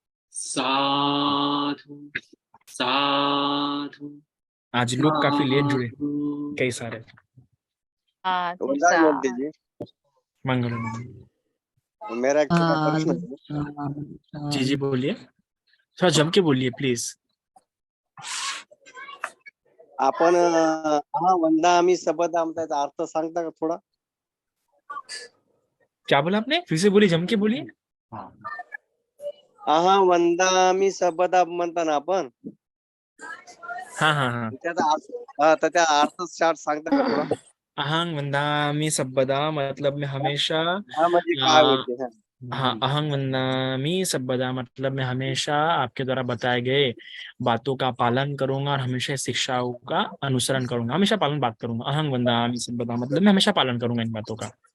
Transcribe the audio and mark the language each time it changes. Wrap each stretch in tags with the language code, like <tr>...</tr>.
<hi>साधु साधु आज लोग काफी लेट जुड़े, साधु। कई सारे। वरदान बोल दीजिए। मंगल मंगल। मेरा एक छोटा प्रश्न है। जी जी बोलिए, थोड़ा जम के बोलिए प्लीज।</hi> <mr>आपण हा वंदामी शब्द त्याचा अर्थ सांगता का थोडा?</mr> <hi>क्या बोला आपने, फिर से बोलिए, जम के बोलिए।</hi> <mr>आहा वंदामी शब्द म्हणता ना आपण,</mr> <hi>हाँ हाँ हाँ।</hi> <mr>त्याचा अर्थ शार्ट सांगता का थोडा?</mr> <pi>अहं वंदामि सब्बदा</pi> <hi>मतलब मैं हमेशा</hi> <mr>हा म्हणजे काय होते?</mr> <hi>हाँ,</hi> <pi>अहं वंदामि सब्बदा</pi> <hi>मतलब मैं हमेशा आपके द्वारा बताए गए बातों का पालन करूंगा और हमेशा शिक्षाओं का अनुसरण करूंगा, हमेशा पालन बात करूंगा।</hi> <pi>अहं वंदामि सब्बदा</pi> <hi>मतलब मैं हमेशा पालन करूंगा इन बातों का।</hi>